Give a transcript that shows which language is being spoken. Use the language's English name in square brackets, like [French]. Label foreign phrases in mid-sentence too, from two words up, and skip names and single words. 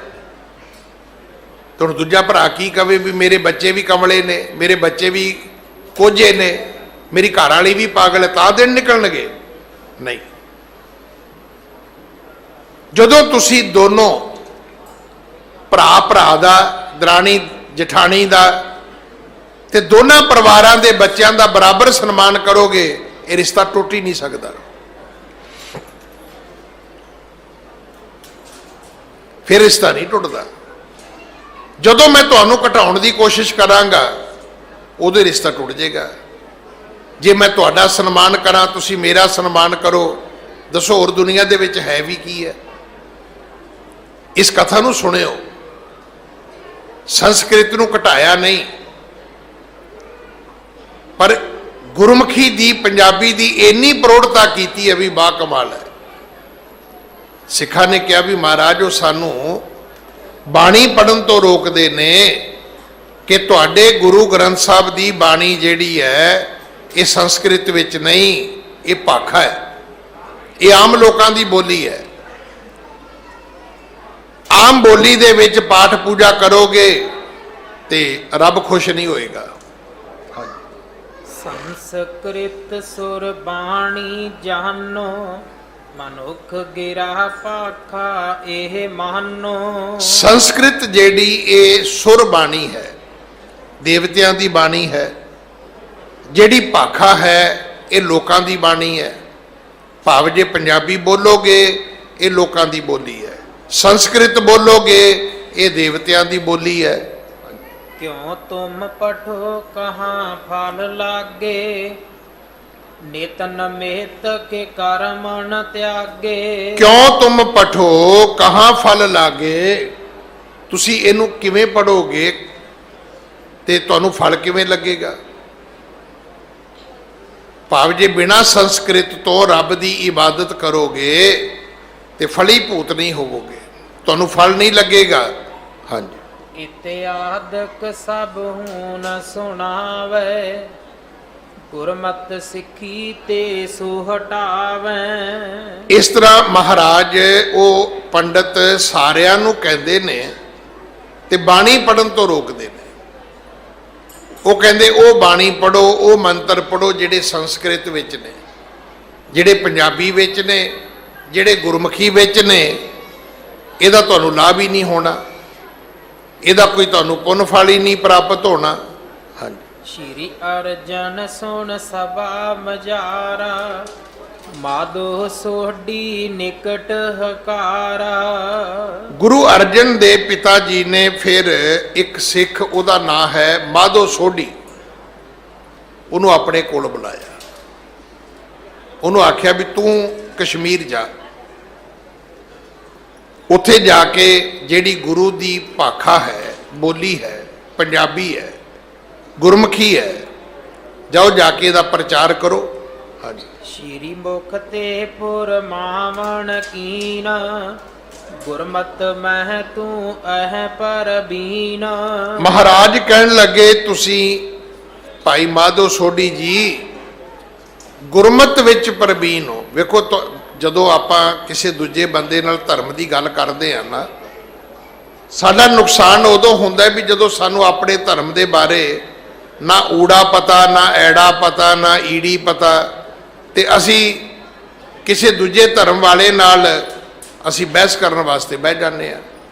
[Punjabi] ਤੋ ਦੂਜਾ ਭਰਾ ਕੀ ਕਵੇ ਭੀ ਮੇਰੇ ਬੱਚੇ ਭੀ ਕਮਲੇ ਨੇ, ਮੇਰੇ ਬੱਚੇ ਭੀ ਕੋਝੇ ਨੇ, ਮੇਰੀ ਘਰਵਾਲੀ ਭੀ ਪਾਗਲ ਹੈ, ਤਾਂ ਦਿਨ ਨਿਕਲਣਗੇ? ਨਹੀਂ। ਜਦੋਂ ਤੁਸੀ ਦੋਨੋਂ ਭਰਾ ਦਾ, ਦਰਾਣੀ ਜਠਾਣੀ ਦਾ ਤੇ [Hindi] दोनों परिवारों के बच्चों का बराबर सन्मान करोगे, ये रिश्ता टुट ही नहीं सकता। [Punjabi] ਫਿਰ ਰਿਸ਼ਤਾ ਨਹੀਂ ਟੁਟਤਾ। ਜਦੋਂ ਮੈਂ ਤੁਹਾਨੂੰ ਘਟਾਉਣ ਕੀ ਕੋਸ਼ਿਸ਼ ਕਰਾਂਗਾ ਉਦੋਂ ਰਿਸ਼ਤਾ ਟੁਟ ਜਾਏਗਾ। ਜੇ ਮੈਂ ਤੁਹਾਡਾ ਸਨਮਾਨ ਕਰਾਂ, ਤੁਸੀਂ ਮੇਰਾ ਸਨਮਾਨ ਕਰੋ, ਦੱਸੋ ਹੋਰ ਦੁਨੀਆ ਦੇ ਵਿਚ ਹੈ ਭੀ ਕੀ ਹੈ? ਇਸ ਕਥਾ ਨੂੰ ਸੁਣਿਓ। ਸੰਸਕ੍ਰਿਤ ਨੂੰ ਘਟਾਇਆ ਨਹੀਂ, ਪਰ ਗੁਰਮੁਖੀ ਦੀ, ਪੰਜਾਬੀ ਦੀ ਇੰਨੀ ਪ੍ਰੌੜ੍ਹਤਾ ਕੀਤੀ ਹੈ ਭੀ ਬਾ ਕਮਾਲ ਹੈ। ਸਿੱਖਾਂ ਨੇ ਕਹਾ ਭੀ ਮਹਾਰਾਜ ਵੋ ਸਾਨੂੰ ਬਾਣੀ ਪੜ੍ਹਨ ਤੋ ਰੋਕਤੇ ਨੇ ਕਿ ਤੁਹਾਡੇ ਗੁਰੂ ਗ੍ਰੰਥ ਸਾਹਿਬ ਦੀ ਬਾਣੀ ਜਿਹੜੀ ਹੈ ਯੇ ਸੰਸਕ੍ਰਿਤ ਵਿਚ ਨਹੀਂ, ਯੇ ਭਾਖਾ ਹੈ, [Hindi] ये आम लोगों की बोली है। [Punjabi] ਆਮ ਬੋਲੀ ਦੇ ਵਿਚ ਪਾਠ ਪੂਜਾ ਕਰੋਗੇ ਤੇ ਰੱਬ ਖੁਸ਼ ਨਹੀਂ ਹੋਏਗਾ। [Braj] संस्कृत सुर बाणी जानो, मनुख गिरा पाखा एह मानो। [Punjabi] ਸੰਸਕ੍ਰਿਤ ਜੇੜ੍ਹੀ ਯੇ ਸੁਰ ਬਾਣੀ ਹੈ, ਦੇਵਤਿਆਂ ਕੀ ਬਾਣੀ ਹੈ। ਜੇੜ੍ਹੀ ਭਾਖਾ ਹੈ ਯੇ ਲੋਕਾਂ ਕੀ ਬਾਣੀ ਹੈ। ਭਾਵ ਜੇ ਪੰਜਾਬੀ ਬੋਲੋਗੇ ਯੇ ਲੋਕਾਂ ਕੀ ਬੋਲੀ ਹੈ। ਸੰਸਕ੍ਰਿਤ ਬੋਲੋਗੇ ਇਹ ਦੇਵਤਿਆਂ ਦੀ ਬੋਲੀ ਹੈ। [Braj] क्यों तुम पठो कहाँ फल लागे, नित नमित के कर्म न त्यागे। ਕਿਉਂ ਤੁਮ ਪਠੋ ਕਹਾਂ ਫਲ ਲਾਗੇ, [Punjabi] ਤੁਸੀਂ ਇਹਨੂੰ ਕਿਵੇਂ ਪੜੋਗੇ ਤੇ ਤੁਹਾਨੂੰ ਫਲ ਕਿਵੇਂ ਲੱਗੇਗਾ। ਭਾਵ ਜੇ ਬਿਨਾਂ ਸੰਸਕ੍ਰਿਤ ਤੋਂ ਰੱਬ ਦੀ ਇਬਾਦਤ ਕਰੋਗੇ ਤੇ ਫਲੀਭੂਤ ਨਹੀਂ ਹੋਵੋਗੇ, ਤੁਹਾਨੂੰ ਫਲ ਨਹੀਂ ਲੱਗੇਗਾ। ਹਾਂਜੀ, [Braj] इत्यादक सब हूँ न सुनावे, गुरमत सिखी ते सो हटावे। [Punjabi] ਇਸ ਤਰ੍ਹਾਂ ਮਹਾਰਾਜ ਉਹ ਪੰਡਤ ਸਾਰਿਆਂ ਨੂੰ ਕਹਿੰਦੇ ਨੇ ਤੇ ਬਾਣੀ ਪੜਨ ਤੋਂ ਰੋਕਦੇ ਨੇ। ਉਹ ਕਹਿੰਦੇ ਉਹ ਬਾਣੀ ਪੜੋ, ਉਹ ਮੰਤਰ ਪੜੋ ਜਿਹੜੇ ਸੰਸਕ੍ਰਿਤ ਵਿੱਚ ਨੇ, ਜਿਹੜੇ ਪੰਜਾਬੀ ਵਿੱਚ ਨੇ, ਜਿਹੜੇ ਗੁਰਮੁਖੀ ਵਿੱਚ ਨੇ। ਇਹਦਾ ਤੁਹਾਨੂੰ ਲਾਭ ਹੀ ਨਹੀਂ ਹੋਣਾ, ਇਹਦਾ ਕੋਈ ਤੁਹਾਨੂੰ ਪੁੰਨ ਫਲ ਹੀ ਨਹੀਂ ਪ੍ਰਾਪਤ ਹੋਣਾ। ਹਾਂਜੀ, [Braj] श्री अर्जन सुन सभा मजारा, माधो सोडी निकट हकारा। [Punjabi] ਗੁਰੂ ਅਰਜਨ ਦੇ ਪਿਤਾ ਜੀ ਨੇ ਫਿਰ ਇੱਕ ਸਿੱਖ, ਉਹਦਾ ਨਾਂ ਹੈ ਮਾਧੋ ਸੋਢੀ, ਉਹਨੂੰ ਆਪਣੇ ਕੋਲ ਬੁਲਾਇਆ। ਉਹਨੂੰ ਆਖਿਆ ਵੀ ਤੂੰ ਕਸ਼ਮੀਰ ਜਾ, ਉੱਥੇ ਜਾ ਕੇ ਜਿਹੜੀ ਗੁਰੂ ਦੀ ਭਾਖਾ ਹੈ, ਬੋਲੀ ਹੈ, ਪੰਜਾਬੀ ਹੈ, ਗੁਰਮੁਖੀ ਹੈ, ਜਾਓ ਜਾ ਕੇ ਇਹਦਾ ਪ੍ਰਚਾਰ ਕਰੋ। ਹਾਂਜੀ, [Braj] श्री मुख ते पुर मावन कीना, गुरमत मह तू अह पर बीना। [Punjabi] ਮਹਾਰਾਜ ਕਹਿਣ ਲੱਗੇ ਤੁਸੀਂ ਭਾਈ ਮਾਧੋ ਸੋਢੀ ਜੀ ਗੁਰਮਤ ਵਿੱਚ ਪ੍ਰਬੀਨ ਹੋ। ਵੇਖੋ ਜਦੋਂ ਆਪਾਂ ਕਿਸੇ ਦੂਜੇ ਬੰਦੇ ਨਾਲ ਧਰਮ ਦੀ ਗੱਲ ਕਰਦੇ ਆ ਨਾ, ਸਾਡਾ ਨੁਕਸਾਨ ਉਦੋਂ ਹੁੰਦਾ ਵੀ ਜਦੋਂ ਸਾਨੂੰ ਆਪਣੇ ਧਰਮ ਦੇ ਬਾਰੇ ਨਾ ਊੜਾ ਪਤਾ, ਨਾ ਐੜਾ ਪਤਾ, ਨਾ ਈੜੀ ਪਤਾ, ਤੇ ਅਸੀਂ ਕਿਸੇ ਦੂਜੇ ਧਰਮ ਵਾਲੇ ਨਾਲ ਅਸੀਂ ਬਹਿਸ ਕਰਨ ਵਾਸਤੇ ਬਹਿ ਜਾਂਦੇ ਆ।